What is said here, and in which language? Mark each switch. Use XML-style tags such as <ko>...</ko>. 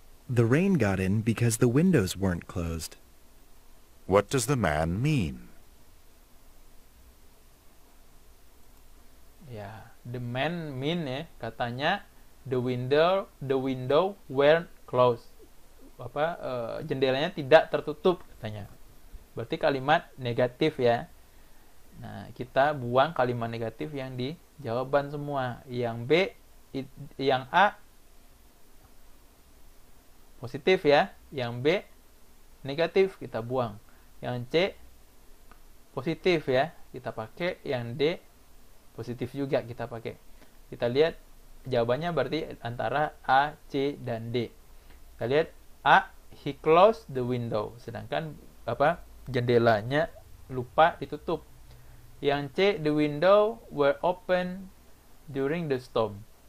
<en>The rain got in because the windows weren't closed. What does the man mean?</en> <id>Ya,</id> <en>the man mean</en> <id>ya, katanya</id> <en>the window weren't closed.</en> <id>Jendelanya tidak tertutup katanya. Berarti kalimat negatif ya. Nah, kita buang kalimat negatif yang di jawaban semua. Yang B, yang A positif ya. Yang B negatif, kita buang. Yang C positif ya, kita pakai. Yang D positif juga kita pakai. Kita lihat jawabannya berarti antara A, C, dan D. Kita lihat A,</id> <en>he closed the window.</en> <id>Sedangkan jendelanya lupa ditutup. Yang C,</id> <en>the window were open during the storm.</en>